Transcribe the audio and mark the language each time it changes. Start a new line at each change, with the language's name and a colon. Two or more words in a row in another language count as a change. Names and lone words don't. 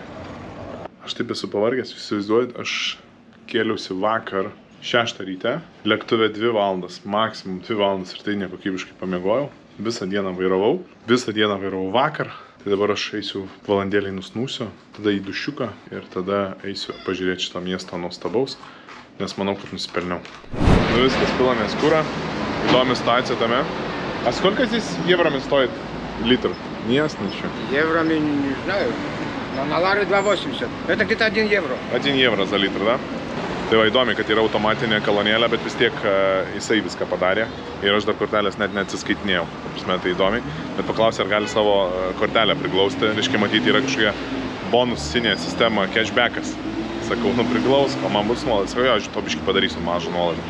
Lithuanian: Aš taip esu pavargęs, įsivaizduojat, aš kėliausi vakar 6 ryte, lėktuve 2 valandas, maksimum 2 valandas ir tai nekokybiškai pamiegojau. Visą dieną vairavau vakar, tai dabar aš eisiu valandėlį nusnūsiu, tada į dušiuką ir tada eisiu pažiūrėti šitą miestą nuostabaus, nes manau, kad nusipelniau. Nu viskas, pilamės kurą, įdomi situacija tame.
Russian: А сколько здесь евроми стоит литр? Не ясно еще. Евроми не знаю. Но на Лары 2,80. Это где-то 1 евро. 1 евро за литр, да?
Lithuanian: Tai va įdomi, kad yra automatinė kolonėlė, bet vis tiek jisai viską padarė. Ir aš dar kortelės net neatsiskaitinėjau. Tai įdomi. Bet paklausė, ar gali savo kortelę priglausti. Reiškia, matyti, yra kažkokia bonusinė sistema, cashbackas. Sakau, nu priglausk, o man bus nuolaidas. Sakau, jo, aš to biškį padarysiu mažą nuolaidą.